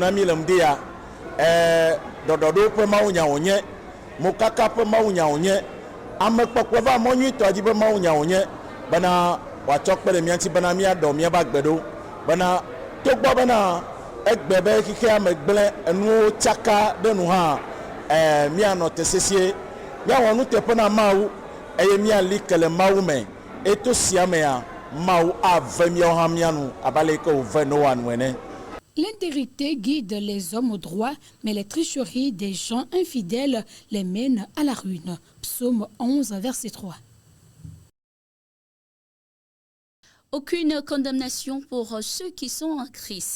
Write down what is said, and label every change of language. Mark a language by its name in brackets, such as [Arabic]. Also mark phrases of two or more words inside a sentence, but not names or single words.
[Ewe] na mi le ŋdi ya ɖɔɖɔɖo ƒe Mawu nya wònye mokaka ƒe Mawu nya wònye amekpɔkpɔ va mɔ nyuitɔ dzi ƒe Mawu nya wònye bena wòatsɔ kpe ɖe mía ŋuti bena míaɖɔ míaƒe agbe ɖo bena togbɔ bena egbe be xixia me gblẽ enuwo tsaka ɖe nu hã míanɔ te sesie míawɔ nuteƒe na Mawu eye míali ke le Mawu me eto sia mea Mawu ave míawo hã míanu abale yi ke wòve Noa nu ene. [French] L'intégrité guide les hommes au droit, mais les tricheries des gens infidèles les mènent à la ruine. Psaume 11, verset 3. Aucune condamnation pour ceux qui sont en Christ.